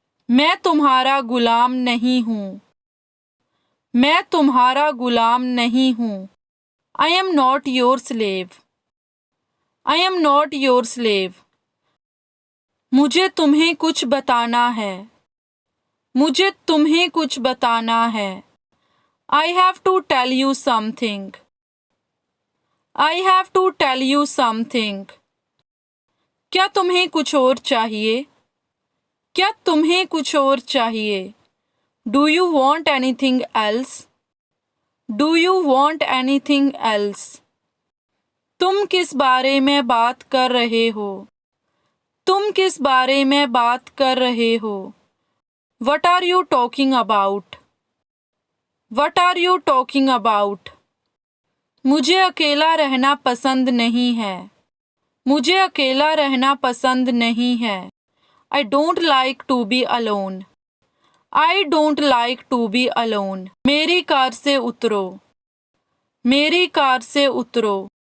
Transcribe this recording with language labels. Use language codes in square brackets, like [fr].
[hi] मैं तुम्हारा गुलाम नहीं हूँ। मैं तुम्हारा गुलाम नहीं हूँ। [en] I am not your slave. I am not your slave. [hi] मुझे तुम्हें कुछ बताना है। मुझे तुम्हें कुछ बताना है। [en] I have to tell you something. I have to tell you something. [hi] क्या तुम्हें कुछ और चाहिए? क्या तुम्हें कुछ और चाहिए? [en] Do you want anything else? Do you want anything else? [hi] तुम किस बारे में बात कर रहे हो? तुम किस बारे में बात कर रहे हो? [en] What are you talking about? What are you talking about? [hi] मुझे अकेला रहना पसंद नहीं है। मुझे अकेला रहना पसंद नहीं है। [en] I don't like to be alone. I don't like to be alone. [hi] मेरी कार से उतरो। मेरी कार से उतरो।